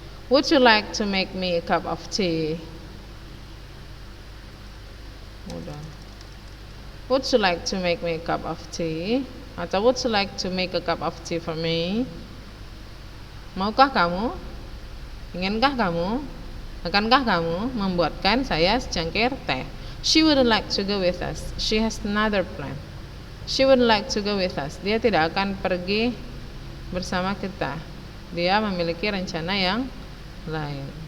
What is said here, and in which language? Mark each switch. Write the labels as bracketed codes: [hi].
[en] Would you like to make me a cup of tea? [id] Udah. [en] Would you like to make me a cup of tea? [id] Atau [en] would you like to make a cup of tea for me? [id] Maukah kamu Akankah kamu membuatkan saya secangkir teh? [en] She would like to go with us. She has another plan. She would like to go with us. [id] Dia tidak akan pergi bersama kita. Dia memiliki rencana yang lain.